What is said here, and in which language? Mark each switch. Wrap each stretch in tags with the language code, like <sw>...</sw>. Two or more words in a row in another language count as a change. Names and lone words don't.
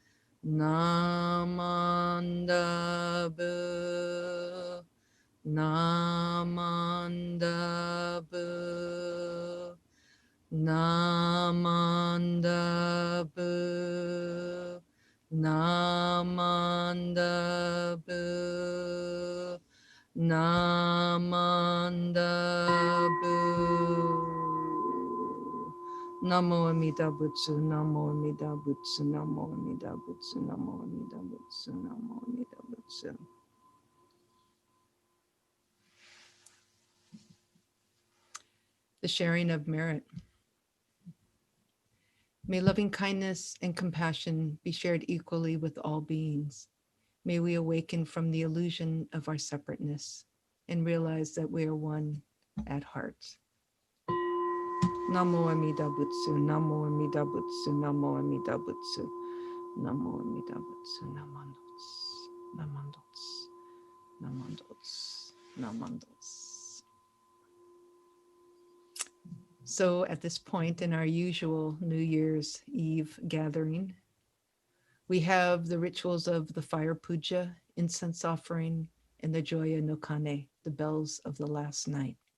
<ja>なまんだぶ、なまんだぶ、なまんだぶ、なまんだぶ、なまんだぶ. 南無阿弥陀仏、南無阿弥陀仏、南無阿弥陀仏、南無阿弥陀仏、南無阿弥陀仏.</ja> <en>The sharing of merit. May loving kindness and compassion be shared equally with all beings. May we awaken from the illusion of our separateness and realize that we are one at heart.</en> <ja>南無阿弥陀仏、南無阿弥陀仏、南無阿弥陀仏、南無阿弥陀仏, Namandots, Namandots, Namandots, Namandots.</ja> <en>So at this point in our usual New Year's Eve gathering, we have the rituals of the fire puja, incense offering, and the Joya no Kane, the bells of the last night.</en>